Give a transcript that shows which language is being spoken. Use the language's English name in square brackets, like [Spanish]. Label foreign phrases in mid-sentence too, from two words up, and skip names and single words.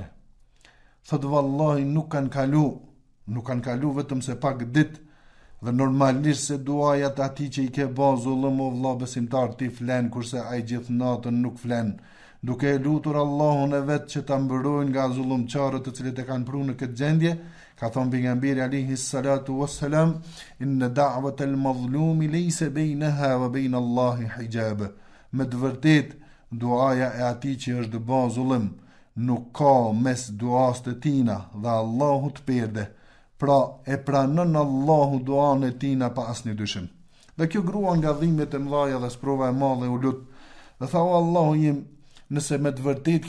[Albanian] Thotë vallahi nuk kanë kalu vetëm se pak ditë, dhe normalisht se duajat ati që i ke ba zullëm o vëlla besimtar ti flen, kurse ai gjithë natën nuk flen, duke e lutur Allahun e vetë që ta mbërojnë nga zullumçarët të cilët e kanë pru në këtë gjendje. Ka thonë pejgamberi [Arabic] عليه الصلاة والسلام إن دعوة المظلوم ليس بينها وبين الله حجاب. [Albanian] Me të vërtet duaja e atij që është bë zullëm nuk ka mes duas të tina dhe Allahut perde. Pra e pranon Allahu duan e tina pa asnjë dyshim. Dhe kjo grua nga dhimbjet e mëdha dhe sprova e madhe u lut dhe tha: O Allahu im, nëse me të vërtet